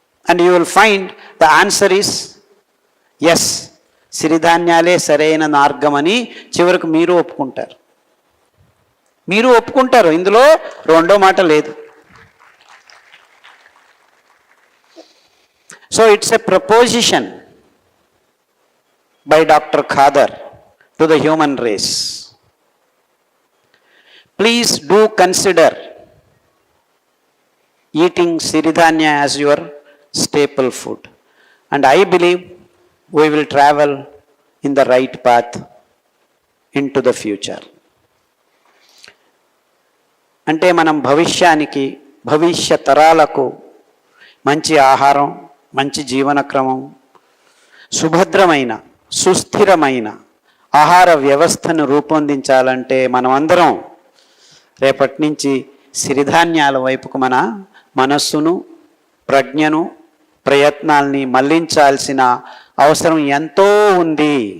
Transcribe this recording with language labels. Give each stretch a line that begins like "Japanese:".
English: and you will find the answer is yes,
Telugu: సిరిధాన్యాలే సరైన మార్గం అని చివరికి మీరు ఒప్పుకుంటారు. మీరు ఒప్పుకుంటారు, ఇందులో రెండో మాట లేదు.
English: So it's a proposition by Dr. Khadar to the human race. Please do consider eating Siridhanya as your staple food. And I believe we will travel in the right path into the future.
Telugu: అంటే మనం భవిష్యానికి, భవిష్య తరాలకు మంచి ఆహారం, మంచి జీవన క్రమం, సుభద్రమైన సుస్థిరమైన ఆహార వ్యవస్థను రూపొందించాలంటే మనం అందరం రేపటి నుంచి సిరిధాన్యాల వైపుకు మన మనస్సును, ప్రజ్ఞను, ప్రయత్నాల్ని మళ్లించాల్సిన అవసరం ఎంతో ఉంది.